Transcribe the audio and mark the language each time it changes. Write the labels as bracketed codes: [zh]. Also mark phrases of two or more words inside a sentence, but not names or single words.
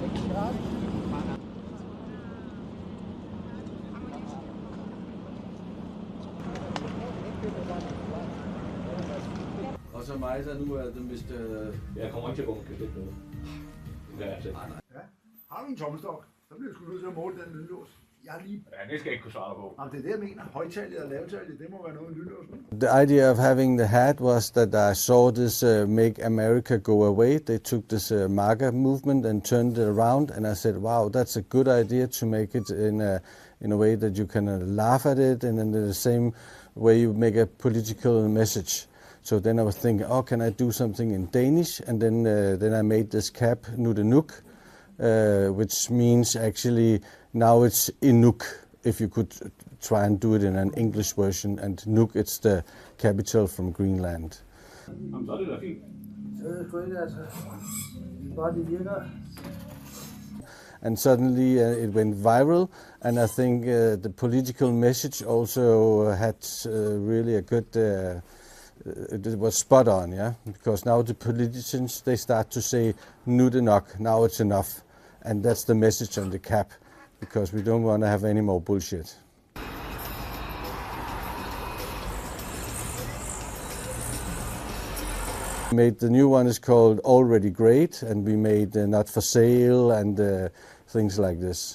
[da] Og så mig, der nu er det Mr. Jeg kommer ikke til at gå med kasket med. Det er jeg Ja. Har du en tommestok, så bliver du sgu nødt til at måle den lynlås. Jeg har lige... Ja, det skal jeg ikke kunne svare på. Jamen, det er det, jeg mener. Højtallet og lavtallet, det må være noget lynlås. [en] The idea of having the hat was that I saw this Make America Go Away. They took this MAGA movement and turned it around, and I said, wow, that's a good idea to make it in a way that you can laugh at it, and in the same way you make a political message. So then I was thinking, oh, can I do something in Danish? And then I made this cap, Nudenuk, which means actually now it's Inuk, if you could try and do it in an English version, and Nuuk, it's the capital from Greenland. [da] Jamen, så er det da fint. Så er det sgu ikke, altså. Bare det virker. [en] And suddenly it went viral, and I think the political message also had really a good, it was spot on, yeah? Because now the politicians, they start to say, [da] nu det nok, [en] now it's enough. And that's the message on the cap, because we don't want to have any more bullshit. The new one is called Already Great, and we made Not for Sale and things like this.